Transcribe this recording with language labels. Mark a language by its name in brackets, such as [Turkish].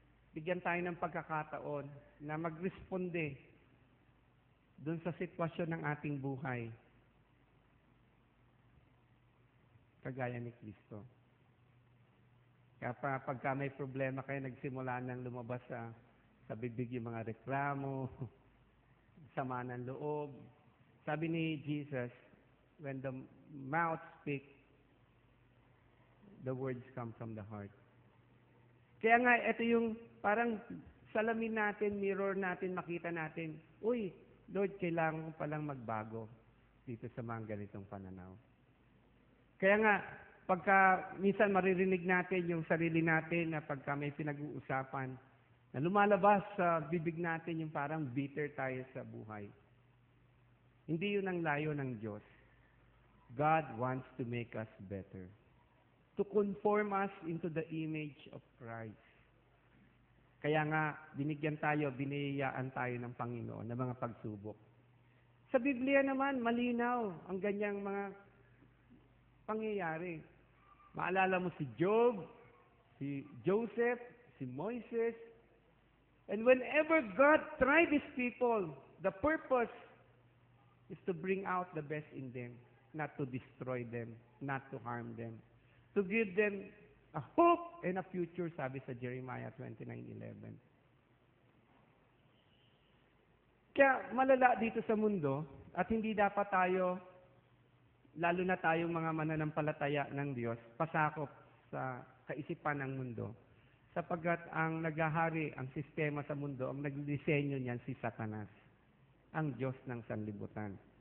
[Filipino] Bigyan tayo ng pagkakataon na magresponde doon sa sitwasyon ng ating buhay. Kagaya ni Kristo. Kaya pagka may problema kayo, nagsimula nang lumabas sa bibig yung mga reklamo, sama ng loob. Sabi ni Jesus, [English] when the mouth speaks, the words come from the heart. [Filipino] Kaya nga, ito yung parang salamin natin, mirror natin, makita natin, uy, Lord, kailangan ko palang magbago dito sa mga ganitong pananaw. Kaya nga, pagka minsan maririnig natin yung sarili natin na pagka may pinag-uusapan, na lumalabas sa bibig natin yung parang bitter tayo sa buhay. Hindi yun ang layo ng Diyos. [English] God wants to make us better. To conform us into the image of Christ. [Filipino] Kaya nga, biniyayaan tayo ng Panginoon ng mga pagsubok. Sa Biblia naman, malinaw ang ganyang mga pangyayari. Maalala mo si Job, si Joseph, si Moises. [English] And whenever God tried His people, the purpose is to bring out the best in them, not to destroy them, not to harm them, to give them a hope and a future, [Filipino] sabi sa Jeremiah 29:11. Kaya malala dito sa mundo at hindi dapat tayo, lalo na tayong mga mananampalataya ng Diyos, pasakop sa kaisipan ng mundo. Sapagkat ang naghahari, ang sistema sa mundo, ang nagdisenyo niyan si Satanas, ang Diyos ng sanlibutan.